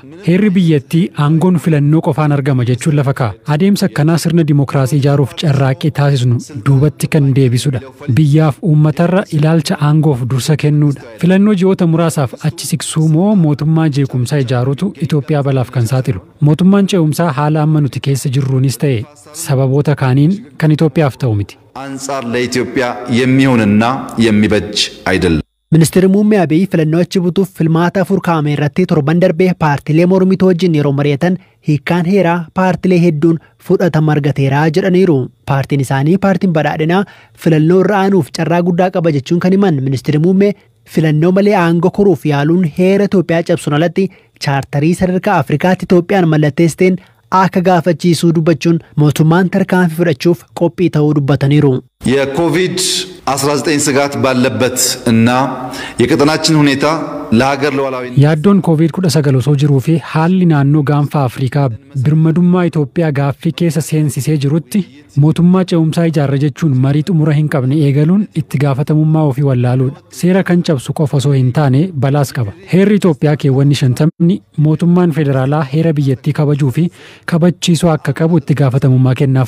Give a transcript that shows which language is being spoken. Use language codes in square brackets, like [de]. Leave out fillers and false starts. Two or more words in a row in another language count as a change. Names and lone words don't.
[om] Heerri biyyattii aangoon filannoo qofaan argama jechuun lafa adeemsa akkanaa sirna dimokiraasii ijaaruuf carraaqqii taasisnu duubatti kan deebisudha. Biyyaaf uummatarra ilaalcha aangoof dursa kennuudha. Filannoo ji'oota muraasaaf achi siqsuu moo mootummaa jeequmsaa ijaaruutu Itoophiyaa balaaf kan saaxilu. Mootummaan ce'umsaa haala amma nuti keessa jirruunis ta'e sababoota kaaniin kan Itoophiyaaf ta'u miti. [am] አንጻር ለኢትዮጵያ የሚሆንና የሚበጅ አይደለም። [om] Ministeerri muummee Abiy filannoo achi butuuf filmaata afur kaa'ame irratti torban darbee paartilee mormituu wajjin yeroo mari'atan hiikkaan heeraa paartilee hedduun fudhatama argateera jedhaniiru. Paartiin isaanii paartiin badhaadhinaa filannoo irra aanuuf carraa guddaa qaba jechuun kan himan ministeerri muummee filannoo malee aangoo kuruuf yaaluun heera Itoophiyaa cabsuun alatti chaartarii sadarkaa Afrikaatti Itoophiyaan mallatteessiteen akka gaafachiisuu dubbachuun mootummaan tarkaanfii fudhachuuf qophii ta'uu dubbataniiru. [am] የኮቪድ-19 ስጋት ባለበት እና የቀጠናችን ሁኔታ ለሀገር ሉዓላዊነት [om] yaaddoon COVID-19 osoo jiruu fi haalli naannoo gaanfa Afrikaa birmadummaa Itoophiyaa gaaffii keessa seensisee jirutti mootummaa ce'umsaa ijaarra jechuun marii xumura hin qabne eegaluun itti gaafatamummaa ofii wallaaluudha. Seera kan cabsu qofa osoo hin taane balaas qaba. Heerri Itoophiyaa keewwanni 50 mootummaan federaalaa heera biyyattii kabajuu fi kabachiisuu akka qabu itti gaafatamummaa kennaaf.